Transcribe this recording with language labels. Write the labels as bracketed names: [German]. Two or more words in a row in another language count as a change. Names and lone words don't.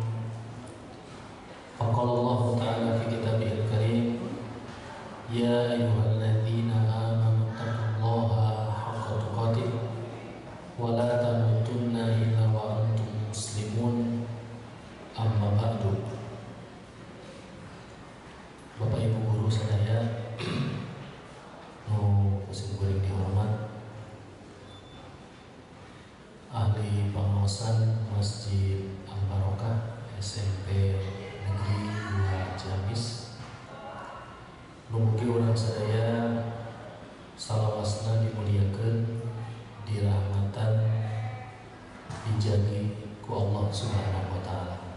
[Arabic] فقال الله تعالى في كتابه الكريم، يا أيها الذين آمنوا اتقوا الله حق تقاته ولا تموتن إلا وأنتم مسلمون. أما بعد. [Sundanese] Bapak Ibu guru sadaya nu kusim kuring dihormat, ahli pengawasan Masjid Al-Barokah SMP Negeri 2 Ciamis, mugi urang sadaya salawasna dimuliakeun, dirahmatan, dijagi ku Allah [Arabic] سبحانه وتعالى.